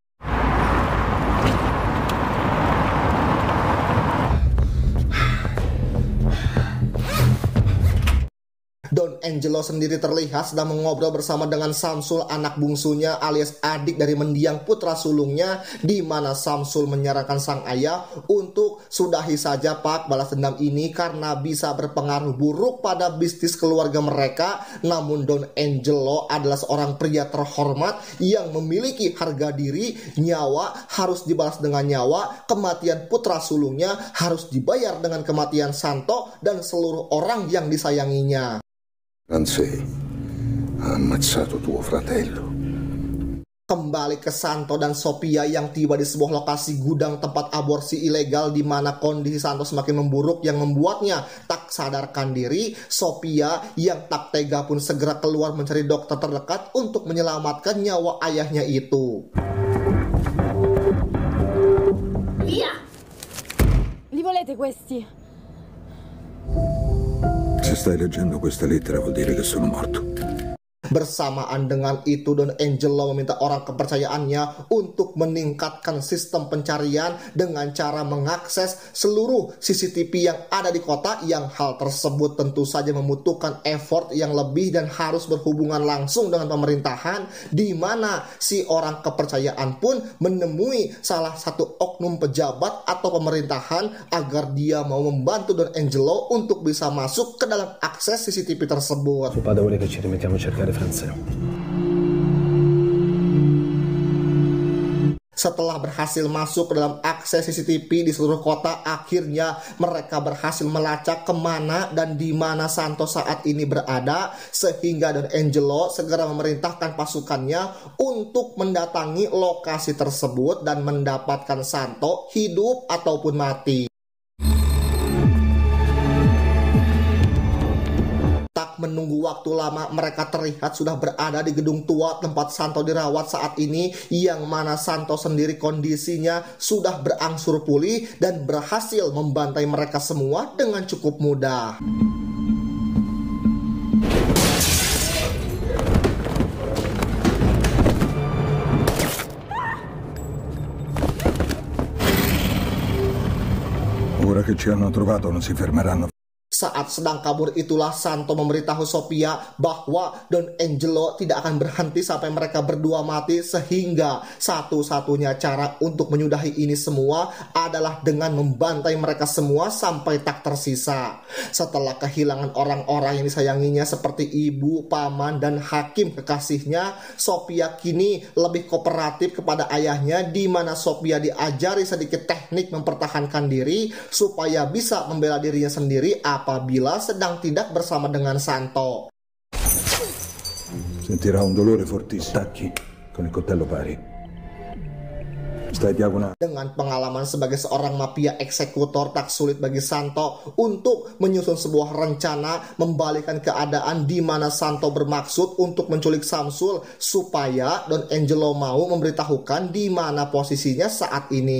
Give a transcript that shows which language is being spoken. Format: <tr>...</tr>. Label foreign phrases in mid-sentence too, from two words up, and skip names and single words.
<id>Don Angelo sendiri terlihat sedang mengobrol bersama dengan Samsul, anak bungsunya alias adik dari mendiang putra sulungnya, di mana Samsul menyarankan sang ayah untuk sudahi saja Pak balas dendam ini karena bisa berpengaruh buruk pada bisnis keluarga mereka. Namun Don Angelo adalah seorang pria terhormat yang memiliki harga diri, nyawa harus dibalas dengan nyawa, kematian putra sulungnya harus dibayar dengan kematian Santo dan seluruh orang yang disayanginya.</id> <it>Anzi, ha ammazzato tuo fratello.</it> <id>Kembali ke Santo dan Sophia yang tiba di sebuah lokasi gudang tempat aborsi ilegal di mana kondisi Santo semakin memburuk yang membuatnya tak sadarkan diri. Sophia yang tak tega pun segera keluar mencari dokter terdekat untuk menyelamatkan nyawa ayahnya itu.</id> <it>Via! Li volete questi? Se stai leggendo questa lettera vuol dire che sono morto.</it> <id>Bersamaan dengan itu, Don Angelo meminta orang kepercayaannya untuk meningkatkan sistem pencarian dengan cara mengakses seluruh CCTV yang ada di kota, yang hal tersebut tentu saja membutuhkan effort yang lebih dan harus berhubungan langsung dengan pemerintahan, di mana si orang kepercayaan pun menemui salah satu oknum pejabat atau pemerintahan agar dia mau membantu Don Angelo untuk bisa masuk ke dalam akses CCTV tersebut.</id> <it>Suo padre vuole che ci rimettiamo a cercare Franzeo.</it> <id>Setelah berhasil masuk ke dalam akses CCTV di seluruh kota, akhirnya mereka berhasil melacak kemana dan di mana Santo saat ini berada, sehingga Don Angelo segera memerintahkan pasukannya untuk mendatangi lokasi tersebut dan mendapatkan Santo hidup ataupun mati. Menunggu waktu lama, mereka terlihat sudah berada di gedung tua tempat Santo dirawat saat ini, yang mana Santo sendiri kondisinya sudah berangsur pulih dan berhasil membantai mereka semua dengan cukup mudah.</id> <it>Ora che ci hanno trovato non si fermeranno.</it> <id>Saat sedang kabur itulah Santo memberitahu Sophia bahwa Don Angelo tidak akan berhenti sampai mereka berdua mati, sehingga satu-satunya cara untuk menyudahi ini semua adalah dengan membantai mereka semua sampai tak tersisa. Setelah kehilangan orang-orang yang disayanginya seperti ibu, paman, dan hakim kekasihnya, Sophia kini lebih kooperatif kepada ayahnya, di mana Sophia diajari sedikit teknik mempertahankan diri supaya bisa membela dirinya sendiri apabila sedang tidak bersama dengan Santo.</id> <it>Sentirà un dolore fortissimo. Tacchi con il coltello pari. Stai diagonale.</it> <id>Dengan pengalaman sebagai seorang mafia eksekutor, tak sulit bagi Santo untuk menyusun sebuah rencana membalikkan keadaan, di mana Santo bermaksud untuk menculik Samsul supaya Don Angelo mau memberitahukan di mana posisinya saat ini.</id>